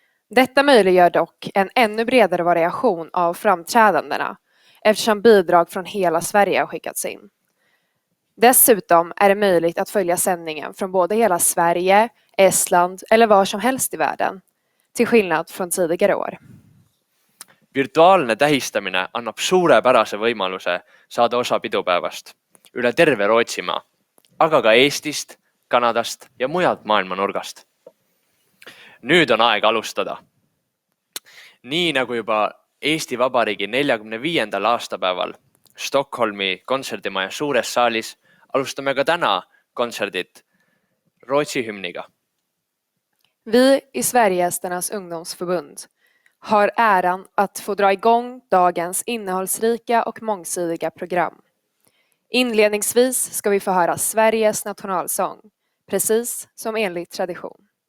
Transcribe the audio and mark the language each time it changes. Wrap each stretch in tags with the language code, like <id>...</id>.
<sv>Detta möjliggör dock en ännu bredare variation av framträdandena, eftersom bidrag från hela Sverige har skickats in. Dessutom är det möjligt att följa sändningen från både hela Sverige, Estland eller var som helst i världen, till skillnad från tidigare år.</sv> <et>Virtuaalne tähistamine annab suurepärase võimaluse saada osa pidupäevast üle terve Rootsimaa, aga ka Eestist, Kanadast ja mujalt maailma nurgast. Nüüd on aeg alustada. Nii nagu juba Eesti Vabariigi 45. aastapäeval Stockholmi kontserdimaja suures saalis alustame ka täna kontserdit Rootsi hymniga.</et> <sv>Vi i Sverigegästernas ungdomsförbund har äran att få dra igång dagens innehållsrika och mångsidiga program. Inledningsvis ska vi få höra Sveriges nationalsång, precis som enligt tradition.</sv>